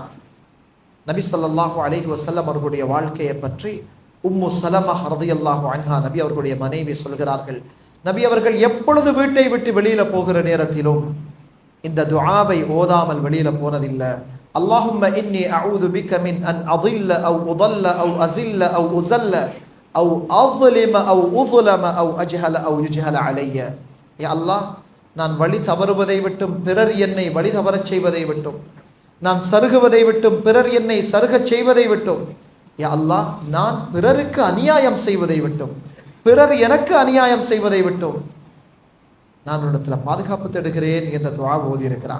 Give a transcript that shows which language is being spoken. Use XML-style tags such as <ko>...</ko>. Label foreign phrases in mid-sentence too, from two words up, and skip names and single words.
<ta>நபி ஸல்லல்லாஹு அலைஹி வஸல்லம் அவர்களுடைய வாழ்க்கையை பற்றி உம்மு சலமா ரலியல்லாஹு அன்ஹா நபி அவர்களுடைய மனைவி சொல்கிறார்கள், நபி அவர்கள் எப்பொழுது வீட்டை விட்டு வெளியில போகிற நேரத்திலும் இந்த துஆவை ஓதாமல் வெளியில போனதில்லை.</ta> <ar>اللهم إني أعوذ بك من أن அضل أو أضل أو أزل أو أزل أو أظلم أو أظلم أو أجهل أو يجهل علي.</ar> <ta>யா அல்லாஹ், நான் வழி தவறுவதை விட்டும் பிறர் என்னை வழி தவறச் செய்வதை விட்டும், நான் சருகுவதை விட்டும் பிறர் என்னை சருகச் செய்வதை விட்டும் யா அல்லாஹ், நான் பிறருக்கு அநியாயம் செய்வதை விட்டும், பிறர் எனக்கு அநியாயம் செய்வதை விட்டும் நான் இடத்துல பாதுகாப்பு தேடுகிறேன் என்ற துஆ ஓதி இருக்கிறான்.</ta>